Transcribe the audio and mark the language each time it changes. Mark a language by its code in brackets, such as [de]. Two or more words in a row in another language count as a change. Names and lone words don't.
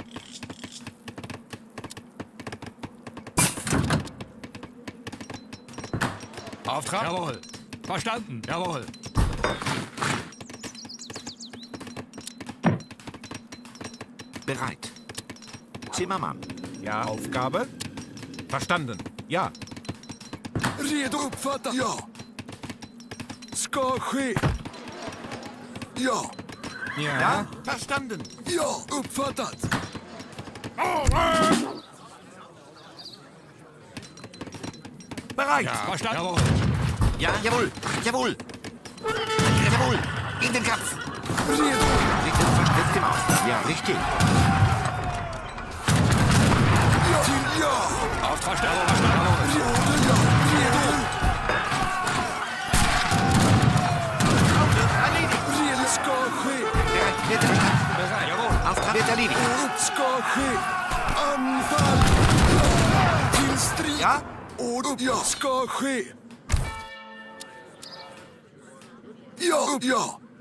[de] Auftrag. Jawohl. Verstanden. Jawohl. Bereit. Zimmermann. Ja. Aufgabe. Verstanden. Ja. [sv] Redo. Uppfattat. Ja. Ska ske. Ja. Ja. [de] Verstanden. [sv] Ja. Uppfattat. [de] Bereit. Ja, verstanden. Jawohl. Ja, jawohl. Jawohl. Jawohl. In den Kampf. [sv] Redo. [de] Wird gemacht. Ja, richtig. [sv] Ja. Till ja. [de] Auftrag. Jawohl, verstanden. [sv] Redo. Ja. Redo. Redo. Ska ske. [de] Wird gemacht. Bereit. Jawohl. Auftrag wird erledigt. [sv] Ska ske. Anfall. Till strid. Ja. Och ja. Ska ske. Ja. Ja.